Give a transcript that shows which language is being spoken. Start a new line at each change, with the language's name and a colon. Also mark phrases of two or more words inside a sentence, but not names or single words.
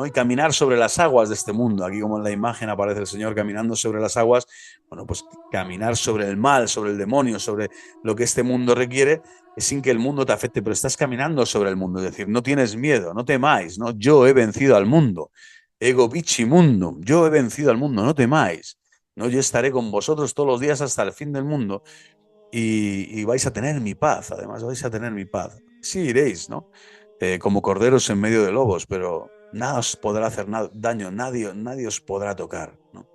Spanish: Y caminar sobre las aguas de este mundo. Aquí, como en la imagen aparece el Señor caminando sobre las aguas, bueno, pues caminar sobre el mal, sobre el demonio, sobre lo que este mundo requiere, sin que el mundo te afecte, pero estás caminando sobre el mundo, es decir, no tienes miedo, no temáis, ¿no? Yo he vencido al mundo,
Latin: ego vici mundum,
Spanish: yo he vencido al mundo, no temáis, ¿no? Yo estaré con vosotros todos los días hasta el fin del mundo y vais a tener mi paz, además vais a tener mi paz. Sí iréis, ¿no? Como corderos en medio de lobos, pero nada os podrá hacer daño, nadie os podrá tocar, ¿no?